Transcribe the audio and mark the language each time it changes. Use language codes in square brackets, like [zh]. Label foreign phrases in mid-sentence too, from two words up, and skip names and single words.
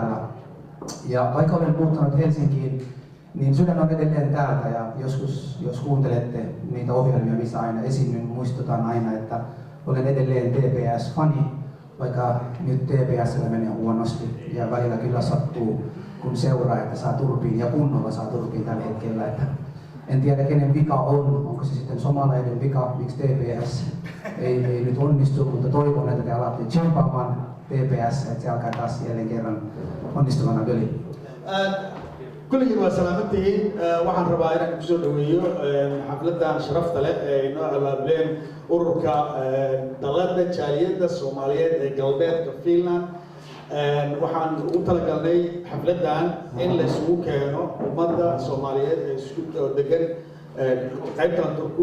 [fi] Ja vaikka olen muuttanut Helsinkiin, niin sydän on edelleen täältä ja joskus, jos kuuntelette niitä ohjelmia, missä aina esiinnyn, muistutan aina, että olen edelleen TPS-fani, vaikka nyt TPS:llä menee huonosti ja välillä kyllä sattuu, kun seuraa, että saa turpiin ja kunnolla saa turpiin tällä hetkellä. Että en tiedä kenen vika on, onko se sitten somalainen vika, miksi TPS ei nyt onnistu, mutta toivon, että te alatte tsempaamaan TPS, että se alkaa taas jälleen kerran onnistumana veli. كل جوا سلامتي [so] waxaan rabaa inaan ku soo dhaweeyo xafladan sharafta leh ee noo abaableen ururka dalada jaaliyada Soomaaliyeed ee galbeedka Finland. Waxaan u talagalnay xafladan in la isugu keeno ummadda Soomaaliyeed ee isku degan qaybtan Turku.